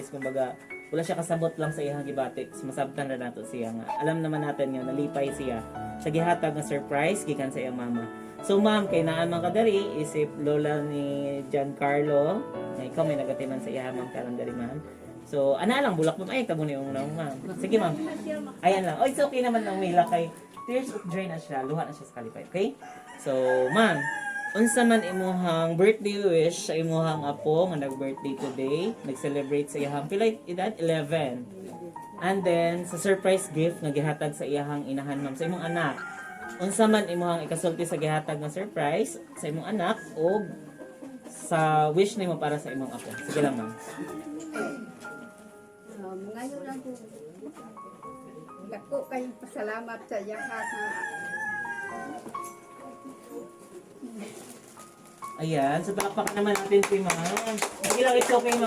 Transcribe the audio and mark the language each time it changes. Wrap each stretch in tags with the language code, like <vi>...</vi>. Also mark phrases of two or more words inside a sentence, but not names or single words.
<ceb>Kumbaga, wala siya kasabot lang sa iyang gibatik. Masabtan na nato siya nga.</ceb> <tl>Alam naman natin yun,</tl> <ceb>nalipay siya. Sa gihatag ng surprise, gikan sa iyang mama. So, ma'am, kay naamang kadari, isip lola ni Giancarlo, na ikaw may nagatiman sa iyang ma'am karon dari, ma'am. So, ana lang, bulak mo. Ay, tabo na yung unang, ma'am. Sige, ma'am. Ayan lang. Oh,</ceb> <en>it's okay</en> <ceb>naman na umila kay</ceb> <en>tears of joy</en> <ceb>na siya. Luha na siya sa kalipay. Okay? So, ma'am, unsa man imuhang birthday wish sa imuhang apo nga nag-birthday today, nag-celebrate sa iyahang pilay edad 11.</ceb> <en>And then</en> <ceb>sa surprise gift nga gihatag sa iyahang inahan, ma'am, sa imong anak. Unsa man imuhang ikasulti sa gihatag nga surprise sa imong anak o sa wish nimo para sa imong apo. Sige lang, ma'am.</ceb> <tl>Ngayon lang po.</tl> <ceb>Dako kayong pasalamat sa yakat na</ceb> <tl>Ayan, so palakpakan naman natin si ma'am.</tl> <ceb>Sige lang,</ceb> <en>it's okay,</en> <ceb>ma'am.</ceb>